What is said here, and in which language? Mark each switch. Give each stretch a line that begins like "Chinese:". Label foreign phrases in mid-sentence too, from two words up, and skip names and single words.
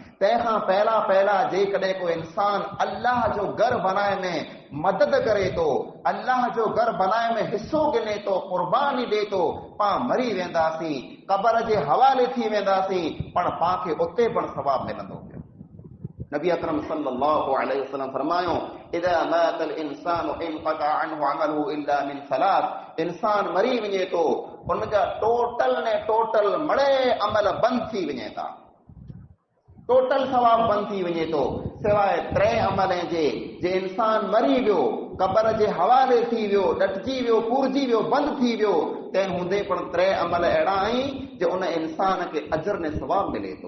Sindhi: तंहिंखां पहिला जेकॾहिं को इंसान अल्लाह जो घर बनाए में मदद करे थो, अल्लाह जो घर बनाए में हिस्सो गिने थो, क़ुर्बानी ॾे थो, पाण मरी वेंदासीं, क़बर जे हवाले थी वेंदासीं, पण पाण खे उते पण सवाब मिलंदो।
Arabic: نبي أكرم صلى الله عليه وسلم फरमायो, إذا مات الإنسان انقطع عنه عمله إلا من ثلاث.
Sindhi: इंसान मरी वञे थो, उनजा टोटल ने टोटल मड़े अमल बंदि थी वञे था। टोटल सवाब बंदि थी वञे थो, सवाइ 3 अमलनि जे इंसान मरी वियो, क़बर जे हवाले थी वियो, डटिजी वियो, पुरजी वियो, बंदि थी वियो, तंहिं हूंदे पिणु 3 अमल अहिड़ा आहिनि जो उन इंसान खे अजर ने सवाब मिले थो।